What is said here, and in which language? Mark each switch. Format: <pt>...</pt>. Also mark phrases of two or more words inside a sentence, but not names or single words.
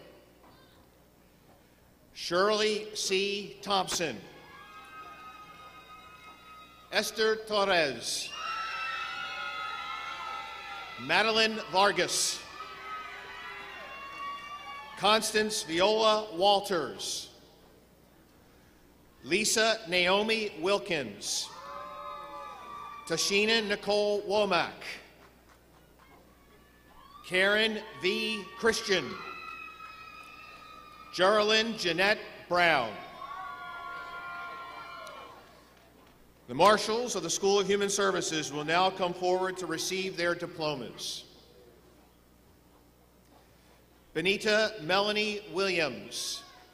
<en>Shirley C. Thompson. Esther Torres. Madeline Vargas. Constance Viola Walters. Lisa Naomi Wilkins. Tashina Nicole Womack. Karen V. Christian. Geraldine Jeanette Brown. The marshals of the School of Human Services will now come forward to receive their diplomas. Benita Melanie Williams.</en>